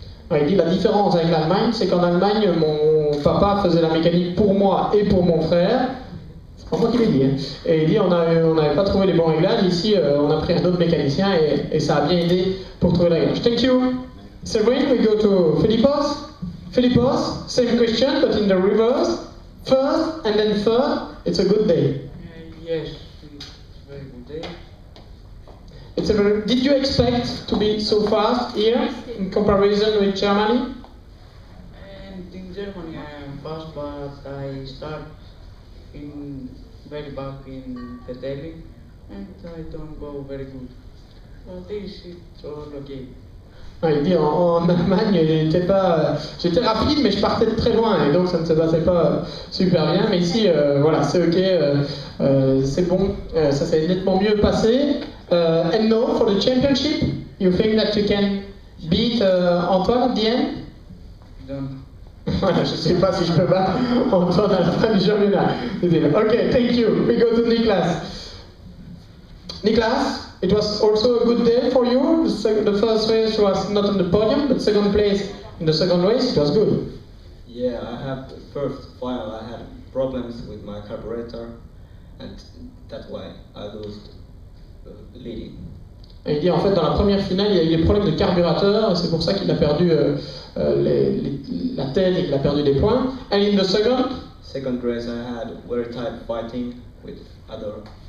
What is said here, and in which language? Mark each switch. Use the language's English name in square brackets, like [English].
[French] Ouais, il dit la différence avec l'Allemagne, c'est qu'en Allemagne, mon papa faisait la mécanique pour moi et pour mon frère. C'est pas moi qui l'ai dit. Hein. Et il dit on n'avait pas trouvé les bons réglages. Ici, on a pris un autre mécanicien et ça a bien aidé pour trouver les réglages. [English] Thank you. Séverine, we go to Philippos. Philippos, same question, but in the reverse. First and then third, it's a good day. Yes, it's a very good day. Did you expect to be so fast here in comparison with Germany? And in Germany I am fast, but I start in very back in the daily, and I don't go very good. But this is all okay. [French] Il dit en Allemagne, j'étais rapide, mais je partais de très loin, et donc ça ne se passait pas super bien. Mais ici, voilà, c'est ok, c'est bon, ça s'est nettement mieux passé. [English] And now for the championship, you think that you can beat Antoine at the end? Don't. [French] Voilà, je ne sais pas si je peux battre Antoine à la fin du championnat. [English] Ok, thank you. We go to Niklas. Niklas? It was also a good day for you. The first race was not on the podium, but second place in the second race, it was good. Yeah, I had the first final. I had problems with my carburetor, and that's why I lost leading. [French] Et il dit en fait dans la première finale il y a eu des problèmes de carburateur et c'est pour ça qu'il a perdu la tête et qu'il a perdu des points. [English] And in the second race I had very tight fighting with other.